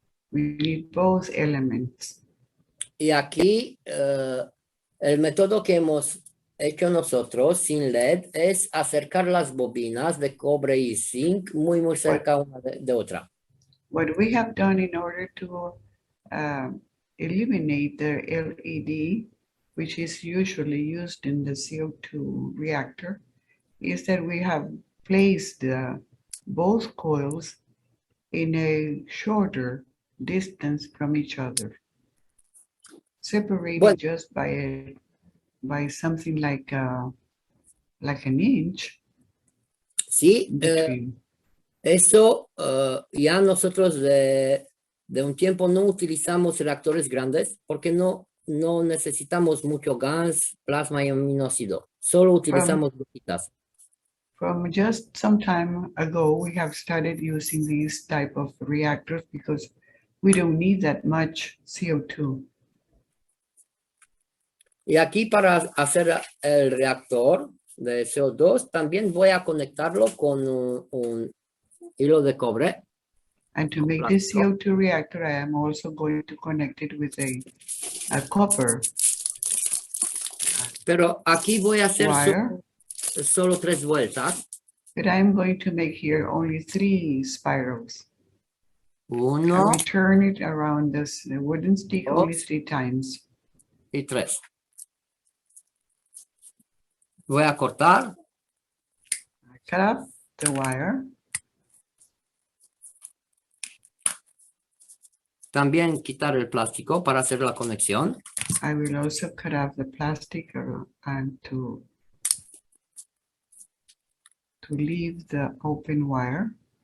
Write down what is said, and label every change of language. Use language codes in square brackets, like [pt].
[en] We need both elements. [es] Y aquí el método que hemos hecho nosotros sin LED es acercar las bobinas de cobre y zinc muy cerca una de otra. [en] What we have done in order to eliminate the LED, which is usually used in the CO2 reactor, is that we have placed both coils in a shorter distance from each other, separated just by something like an inch. [es] Sí, [en] between. [es] Eso ya nosotros de un tiempo no utilizamos reactores grandes porque no necesitamos mucho gas, plasma y aminoácido. Solo utilizamos gotitas. [en] From just some time ago, we have started using these type of reactors because we don't need that much CO2. [es] Y aquí para hacer el reactor de CO2 también voy a conectarlo con un hilo de cobre. [en] And to make this CO2 reactor, I am also going to connect it with a copper. [es] Pero aquí voy a hacer solo 3 vueltas. [en] But I'm going to make here only 3 spirals. [es] Uno, [en] And we turn it around this the wooden stick only [es] dos [en] 3 times. [es] y tres. Voy a cortar. [en] I cut up the wire. [es] También quitar el plástico para hacer la conexión. [en] I will also cut off the plastic and to leave the open wire.